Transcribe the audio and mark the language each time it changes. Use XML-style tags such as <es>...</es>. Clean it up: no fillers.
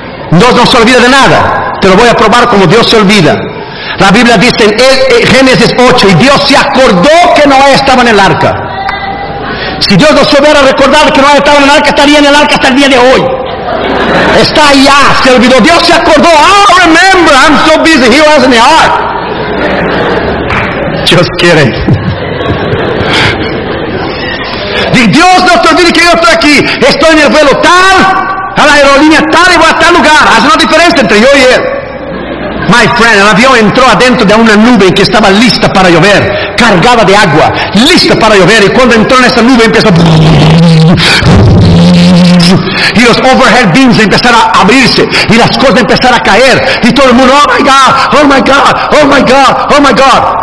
<es>Dios no se olvida de nada. Te lo voy a probar como Dios se olvida. La Biblia dice en Génesis 8, y Dios se acordó que Noé estaba en el arca. Si Dios no se hubiera recordado que Noé estaba en el arca, estaría en el arca hasta el día de hoy. Está allá, se olvidó. Dios se acordó.</es> <en>Oh, remember, I'm so busy, he was in the ark. Just kidding.</en> <es>Y Dios no se olvida que yo estoy aquí. Estoy en el vuelo tal, a la aerolínea tal y voy a tal lugar. Hace una diferencia entre yo y él.</es> <en>My friend,</en> <es>el avión entró adentro de una nube que estaba lista para llover, cargada de agua, lista para llover. Y cuando entró en esa nube empezó y los overhead beams empezaron a abrirse y las cosas empezaron a caer y todo el mundo,</es> <en>oh my God, oh my God, oh my God, oh my God.</en>